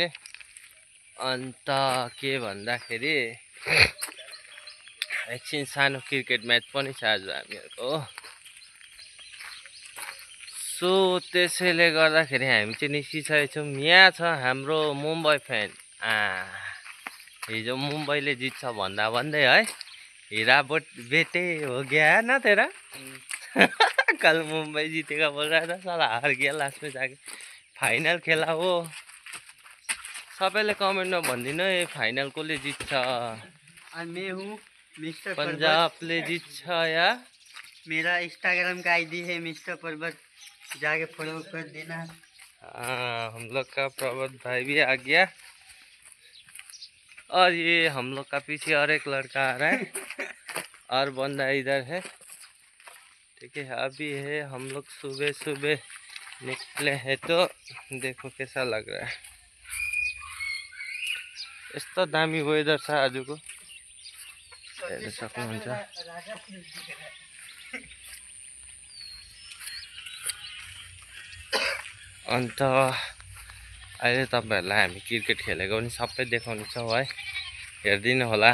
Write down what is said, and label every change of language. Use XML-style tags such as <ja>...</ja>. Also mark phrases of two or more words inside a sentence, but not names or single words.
<ne>अन्त के भन्दाखेरि एकछिन सानो क्रिकेट म्याच पनि छ आज हामीहरूको। सो त्यसैले गर्दाखेरि हामी चाहिँ निस्किसकेको छौँ। यहाँ छ हाम्रो मुम्बई फ्यान। हिजो मुम्बईले जित्छ भन्दा भन्दै है,</ne> <hi>हीरा बेटे हो गया ना तेरा। कल मुंबई जीतेगा बोल रहा था, साला हार गया लास्ट में जाके। फाइनल खेला हो।</hi> <ne>सबैले कमेन्टमा भनिदिनु है फाइनल कसले जित्छ।</ne> <hi>मैं हूँ मिस्टर</hi> <ne>पंजाबले जित्छ या।</ne> <hi>मेरा इंस्टाग्राम का आईडी है मिस्टर पर्वत, जाके फॉलो कर देना। हम लोग का पर्वत भाई भी आ गया और ये हम लोग का पीछे और एक लड़का आ रहा है और बंदा इधर है। ठीक है, अभी है हम लोग सुबह सुबह निकले हैं तो देखो कैसा लग रहा है।</hi> <ne>यस्तो दामी वेदर छ आजको, हेर्न सक्नुहुन्छ। अन्त अहिले तपाईहरुलाई हामी क्रिकेट खेलेको पनि सबै देखाउनेछौँ है, हेरिदिनु होला।</ne>